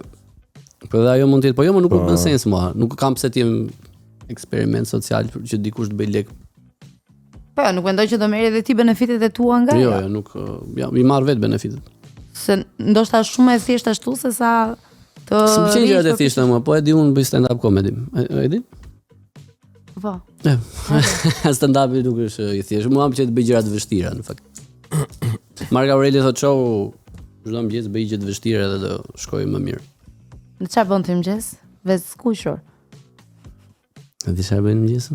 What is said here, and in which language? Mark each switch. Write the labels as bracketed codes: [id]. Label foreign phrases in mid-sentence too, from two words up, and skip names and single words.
[sq] Po dhe ajo mund të jetë, po jo, më nuk bën sens mua. Nuk kam pse të jem eksperiment social që dikush të bëj lek. Po, nuk mendoj që do merri edhe ti benefitet e tua nga ajo. Jo, nuk i marr vetë benefitet. Se ndoshta është shumë e thjeshtë ashtu se sa të s'm gjërat e thjeshta mua, po e di unë bëj [en] stand-up comedy. [sq] E di? Po. Stand-upi nuk është i thjeshtë. Mua më pëlqen të bëj gjëra të vështira në fakt. Mark Aureli thotë show çdo mëngjes bëj gjë të vështira edhe do shkoj më mirë. Në çfarë bën ti mëngjes? Vetë skuqur. A di çfarë bën mëngjes?